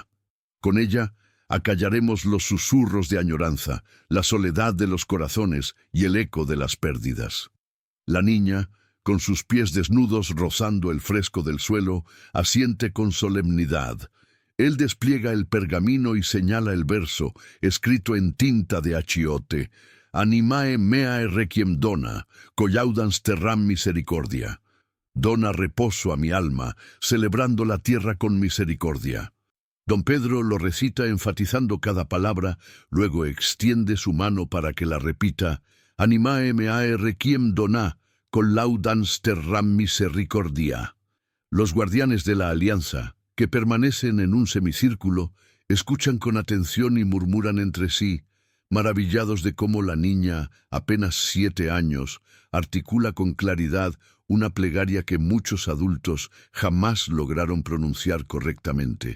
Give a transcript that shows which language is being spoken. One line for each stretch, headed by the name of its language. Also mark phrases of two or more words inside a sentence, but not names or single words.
Spanish: Con ella acallaremos los susurros de añoranza, la soledad de los corazones y el eco de las pérdidas». La niña, con sus pies desnudos rozando el fresco del suelo, asiente con solemnidad. Él despliega el pergamino y señala el verso, escrito en tinta de achiote:
Latin: «Animae meae requiem dona, collaudans terram misericordia».
Spanish: Dona reposo a mi alma, celebrando la tierra con misericordia. Don Pedro lo recita enfatizando cada palabra, luego extiende su mano para que la repita:
Latin: «Animae meae requiem dona, Collaudans terram misericordia.
Spanish: Los guardianes de la alianza, que permanecen en un semicírculo, escuchan con atención y murmuran entre sí, maravillados de cómo la niña, apenas 7 años, articula con claridad una plegaria que muchos adultos jamás lograron pronunciar correctamente.